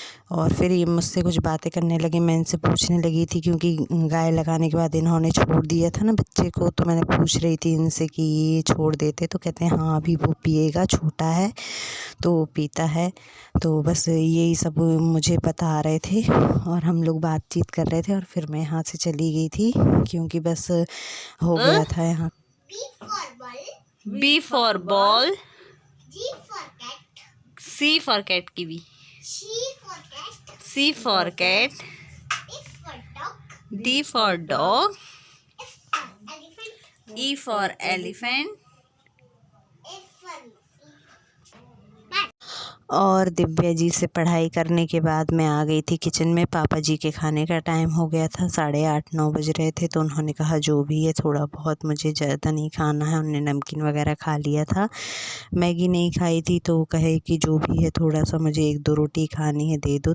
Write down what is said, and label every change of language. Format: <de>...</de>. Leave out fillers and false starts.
<hi>और फिर ये मुझसे कुछ बातें करने लगे, मैं इनसे पूछने लगी थी क्योंकि गाय लगाने के बाद इन्होंने छोड़ दिया था ना बच्चे को, तो मैंने पूछ रही थी इनसे कि ये छोड़ देते, तो कहते हैं हाँ अभी वो पिएगा, छोटा है तो पीता है। तो बस यही सब मुझे बता रहे थे और हम लोग बातचीत कर रहे थे। और फिर मैं यहाँ से चली गई थी क्योंकि बस हो गया था यहाँ।</hi> <en>B for ball, C for cat kiwi, C for cat, D for dog, E for elephant।</en> <hi>और दिव्या जी से पढ़ाई करने के बाद मैं आ गई थी किचन में। पापा जी के खाने का टाइम हो गया था, 8:30-9 बज रहे थे, तो उन्होंने कहा जो भी है थोड़ा बहुत, मुझे ज़्यादा नहीं खाना है। उन्होंने नमकीन वगैरह खा लिया था, मैगी नहीं खाई थी, तो कहे कि जो भी है थोड़ा सा मुझे 1-2 रोटी खानी है दे दो।</hi>